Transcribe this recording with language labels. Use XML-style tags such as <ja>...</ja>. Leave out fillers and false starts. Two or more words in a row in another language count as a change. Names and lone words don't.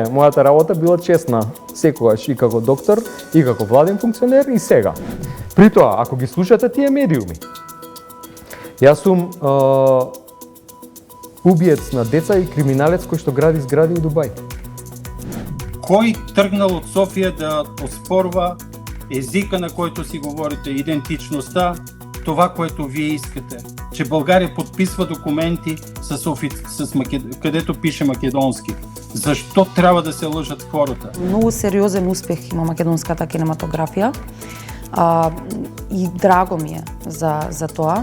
<mk>Мојата работа била честна секогаш и како доктор, и како владен функционер, и сега. При тоа, ако ги слушате тие медиуми, јас сум убиец на деца и криминалец кој што гради згради у Дубај.</mk> <bg>Кој тргнал од Софија да оспорва езика на којто си говорите, идентичноста, това което вие искате, че България подписва документи където пише македонски. Защо трябва да се лъжат хората?</bg> <mk>Многу сериозен успех има македонската кинематографија и драго ми е за тоа.</mk>